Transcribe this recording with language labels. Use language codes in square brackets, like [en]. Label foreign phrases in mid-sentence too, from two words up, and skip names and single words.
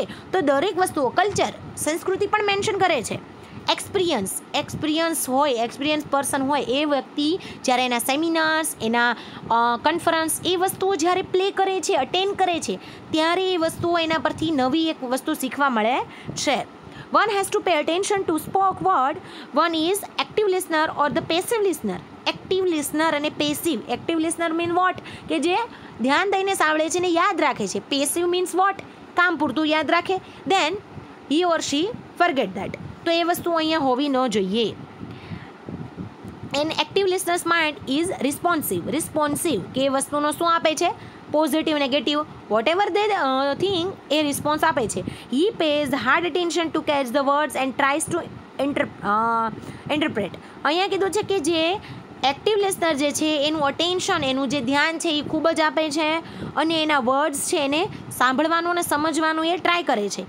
[gu] તો દરેક વસ્તુઓ, કલ્ચર, સંસ્કૃતિ પણ મેન્શન કરે છે. [en] experience person [gu] હોય એ વ્યક્તિ જ્યારે એના સેમિનાર્સ, એના કોન્ફરન્સ, એ વસ્તુઓ જ્યારે પ્લે કરે છે, અટેન્ડ કરે છે, ત્યારે એ વસ્તુઓ એના પરથી નવી એક વસ્તુ શીખવા મળે છે. [en] One has to pay attention to spoke word. One is active listener or the passive listener. Active listener અને passive. Active listener mean what? [gu] કે જે ધ્યાન દઈને સાંભળે છે ને યાદ રાખે છે. [en] Passive means what? [gu] કામ પૂરતું યાદ રાખે. [en] Then he or she forget that. [gu] તો એ વસ્તુ અહીંયા હોવી ન જોઈએ. [en] An active listener's mind is responsive. [gu] કે એ વસ્તુનો શું આપે છે? [en] positive, negative, what ever the thing, [gu] એ રિસ્પોન્સ આપે છે. [en] he pays hard attention to catch the words and tries to interpret. [gu] અહીંયા કીધું છે કે જે [en] active listener [gu] જે છે એનું અટેન્શન, એનું જે ધ્યાન છે એ ખૂબ જ આપે છે, અને એના વર્ડ્સ છે એને સાંભળવાનું અને સમજવાનું એ ટ્રાય કરે છે.